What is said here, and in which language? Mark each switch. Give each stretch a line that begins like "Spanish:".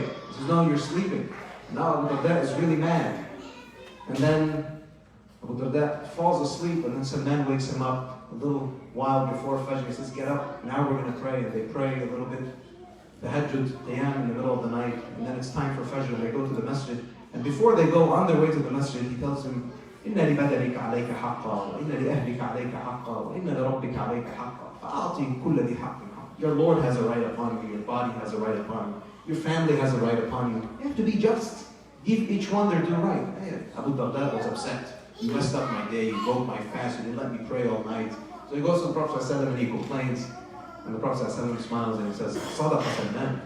English: He says, no, you're sleeping. Now Abu Darda is really mad. And then Abu Darda falls asleep and then Salman wakes him up a little while before Fajr. He says, get up, now we're going to pray. And they pray a little bit, Tahajjud, Qiyam in the middle of the night. And then it's time for Fajr and they go to the masjid. And before they go on their way to the masjid, he tells him,
Arabic: إِنَّ لِبَدَنِكَ عَلَيْكَ حَقًّا وَإِنَّ لِأَهْلِكَ عَلَيْكَ حَقًّا وَإِنَّ لِرَبِّكَ عَلَيْكَ حَقًّا فَأَعْطِي كُلَّ ذِي حَقٍّ حَقًّا.
English: Your Lord has a right upon you, your body has a right upon you, your family has a right upon you. You have to be just. Give each one their due right. Hey, Abu Darda was upset. You messed up my day, you broke my fast, you didn't let me pray all night. So he goes to the Prophet ﷺ and he complains. And the Prophet ﷺ smiles and he says, Sadaqa Salman.